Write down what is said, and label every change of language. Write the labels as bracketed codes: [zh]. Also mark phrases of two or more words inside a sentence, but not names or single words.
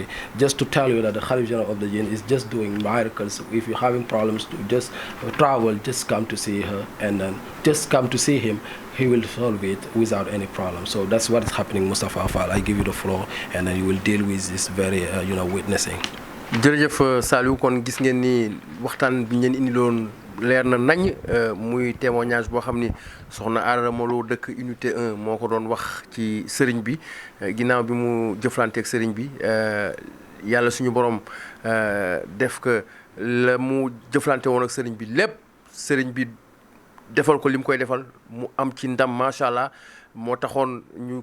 [en] Just to tell you that the Khalif General of the Jinn is just doing miracles. If you're having problems to just travel, just come to see her, and then just come to see him. He will solve it without any problem. So that's what is happening, Mustafa Fall. I give you the floor, and then you will deal with this very, you know, witnessing. [wo] jërëjëf Saliou, kon gis ngeen ni waxtaan bi ngeen indiloon leer na nañ, muy témoignage boo xam ni soxna Adama Lo dëkk unité 1 moo ko doon wax ci sëriñ bi ginnaaw bi mu jëflanteeg sëriñ bi yàlla suñu borom def que la mu jëflante woon ak sëriñ bi lépp sëriñ bi defal ko li mu koy defal mu am ci ndam [ar] ما شاء الله [wo] moo taxoon ñu